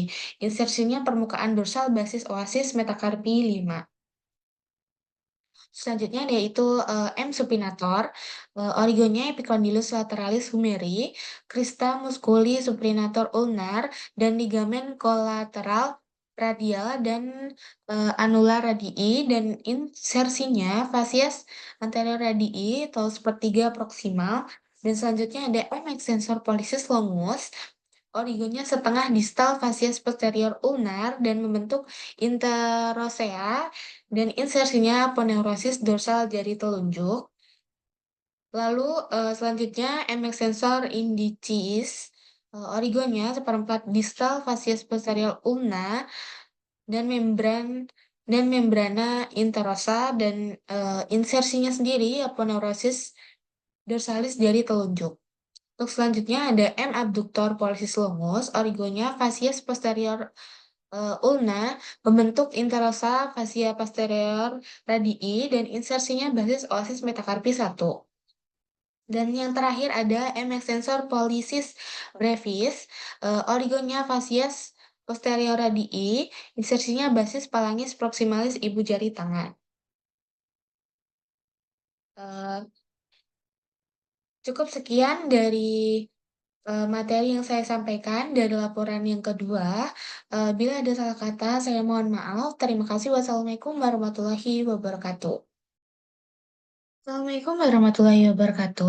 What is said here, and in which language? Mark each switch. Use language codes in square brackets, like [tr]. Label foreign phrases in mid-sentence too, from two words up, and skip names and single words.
[id] Insersinya permukaan dorsal basis oasis metakarpi 5. Selanjutnya yaitu M. supinator, origonya epicondylus lateralis humeri, crista musculi supinator ulnar, dan ligamen kolateral radial dan anular radii, dan insersinya facies anterior radii atau sepertiga proksimal. Dan selanjutnya ada M. extensor pollicis longus, origonya setengah distal facies posterior ulnar dan membentuk interosea, dan insersinya aponeurosis dorsal jari telunjuk. Lalu selanjutnya M. extensor indicis, origonya seperempat distal facies posterior ulna dan membrana interosa, dan insersinya sendiri aponeurosis dorsalis jari telunjuk. Untuk selanjutnya ada M. abductor pollicis longus, origonya facies posterior ulna, membentuk interosa fascia posterior radii, dan insersinya basis oasis metakarpi 1. Dan yang terakhir ada M. extensor pollicis brevis, origonya facies posterior radii, insersinya basis palangis proximalis ibu jari tangan. Eh, Cukup sekian dari materi yang saya sampaikan dari laporan yang kedua. Bila ada salah kata, saya mohon maaf. Terima kasih. [ar] وعليكم السلام ورحمة الله وبركاته. السلام عليكم ورحمة الله وبركاته.